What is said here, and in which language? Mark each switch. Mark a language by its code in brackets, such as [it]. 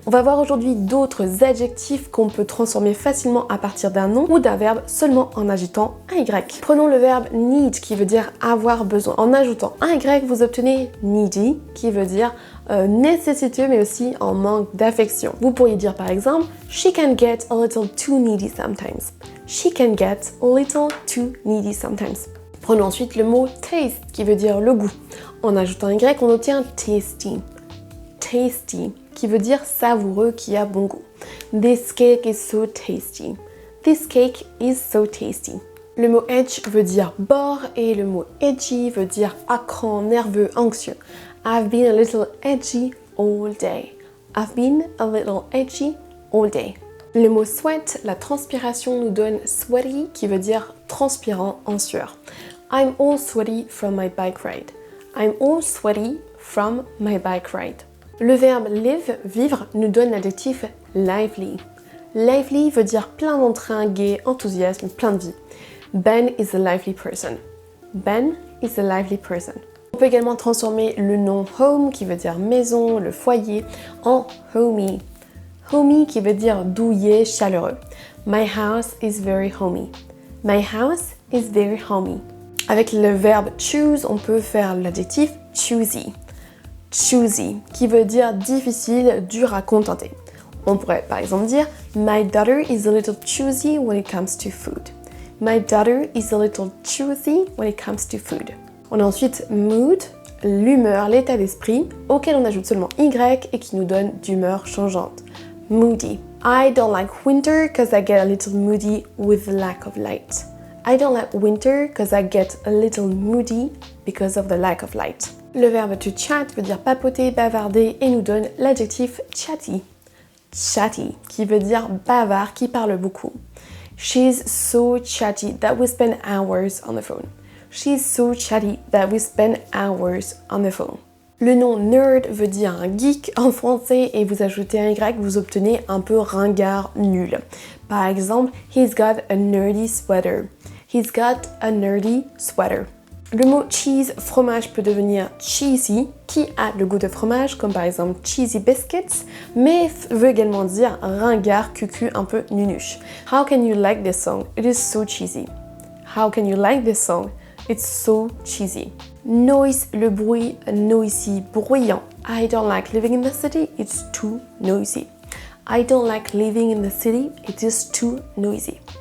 [fr] On va voir aujourd'hui d'autres adjectifs qu'on peut transformer facilement à partir d'un nom ou d'un verbe seulement en ajoutant un Y. Prenons le verbe need qui veut dire avoir besoin. En ajoutant un Y, vous obtenez needy qui veut dire nécessiteux mais aussi en manque d'affection. Vous pourriez dire par exemple [en] she can get a little too needy sometimes. She can get a little too needy sometimes. [fr] Prenons ensuite le mot taste qui veut dire le goût. En ajoutant un Y, on obtient tasty. Tasty qui veut dire savoureux, qui a bon goût. [en] This cake is so tasty. This cake is so tasty. [fr] Le mot edge veut dire bord et le mot edgy veut dire à cran, nerveux, anxieux. [en] I've been a little edgy all day. I've been a little edgy all day. [fr] Le mot sweat, la transpiration nous donne sweaty qui veut dire transpirant en sueur. [en] I'm all sweaty from my bike ride. I'm all sweaty from my bike ride. [fr] Le verbe live, vivre, nous donne l'adjectif lively. Lively veut dire plein d'entrain, gai, enthousiasme, plein de vie. [en] Ben is a lively person. Ben is a lively person. [fr] On peut également transformer le nom home qui veut dire maison, le foyer, en homey. Homey qui veut dire douillet, chaleureux. [en] My house is very homey. My house is very homey. [fr] Avec le verbe choose, on peut faire l'adjectif choosy. Choosy, qui veut dire difficile, dur à contenter. On pourrait par exemple dire [en] My daughter is a little choosy when it comes to food. My daughter is a little choosy when it comes to food. [fr] On a ensuite mood, l'humeur, l'état d'esprit, auquel on ajoute seulement Y et qui nous donne d'humeur changeante. [en] Moody. I don't like winter because I get a little moody with the lack of light. I don't like winter because I get a little moody because of the lack of light. [fr] Le verbe to chat veut dire papoter, bavarder et nous donne l'adjectif chatty. Chatty, qui veut dire bavard, qui parle beaucoup. [en] She's so chatty that we spend hours on the phone. She's so chatty that we spend hours on the phone. [fr] Le nom nerd veut dire un geek en français et vous ajoutez un Y, vous obtenez un peu ringard, nul. Par exemple, [en] he's got a nerdy sweater. He's got a nerdy sweater. [fr] Le mot cheese, fromage, peut devenir cheesy, qui a le goût de fromage, comme par exemple cheesy biscuits, mais veut également dire ringard, cucu, un peu nunuche. [en] How can you like this song? It is so cheesy. How can you like this song? It's so cheesy. Noise, le bruit, noisy, bruyant. I don't like living in the city, it's too noisy. I don't like living in the city, it is too noisy.